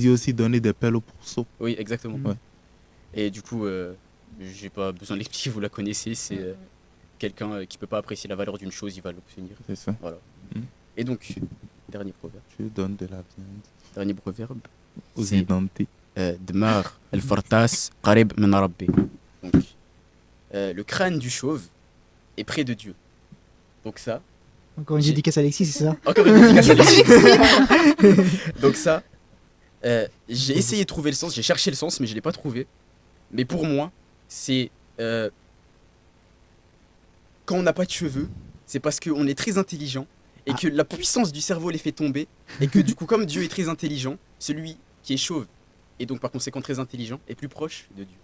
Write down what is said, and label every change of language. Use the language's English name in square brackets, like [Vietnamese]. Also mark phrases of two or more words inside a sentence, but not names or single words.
[French] dit aussi donner des pelles au pourceau. Oui, exactement. Ouais. Et du coup, j'ai pas besoin de l'expliquer, vous la connaissez. C'est quelqu'un qui peut pas apprécier la valeur d'une chose, il va l'obtenir. C'est ça. Voilà. Mm. Et donc, dernier proverbe. Tu donnes de la viande Dernier proverbe. aux C'est édentés. [Arabic] دمار الفرطاس قريب من ربي. [French] Donc, le crâne du chauve est près de Dieu. Donc ça, Encore une J'ai- dédicace à Alexis, c'est ça? encore une dédicace à Alexis. Donc ça, j'ai essayé de trouver le sens, j'ai cherché le sens, mais je l'ai pas trouvé. Mais pour moi, c'est quand on n'a pas de cheveux, c'est parce qu'on est très intelligent et que la puissance du cerveau les fait tomber et que du coup, comme Dieu est très intelligent, celui qui est chauve et donc par conséquent très intelligent est plus proche de Dieu.